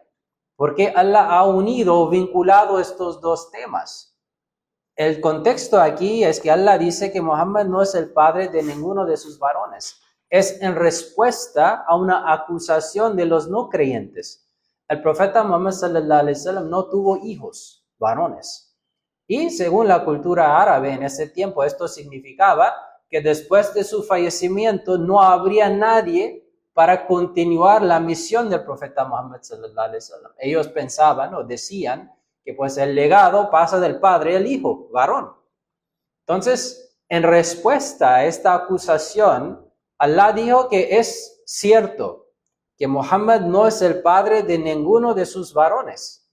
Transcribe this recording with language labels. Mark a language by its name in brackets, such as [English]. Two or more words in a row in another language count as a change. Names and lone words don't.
[Spanish] ¿Por qué Allah ha unido o vinculado estos dos temas? El contexto aquí es que Allah dice que Muhammad no es el padre de ninguno de sus varones. Es en respuesta a una acusación de los no creyentes. El profeta Muhammad [Arabic] صلى الله عليه وسلم [Spanish] no tuvo hijos, varones. Y según la cultura árabe en ese tiempo, esto significaba que después de su fallecimiento no habría nadie para continuar la misión del profeta Muhammad [Arabic] صلى الله عليه وسلم. [Spanish] Ellos pensaban o decían que pues el legado pasa del padre al hijo, varón. Entonces, en respuesta a esta acusación, Allah dijo que es cierto, que Muhammad no es el padre de ninguno de sus varones.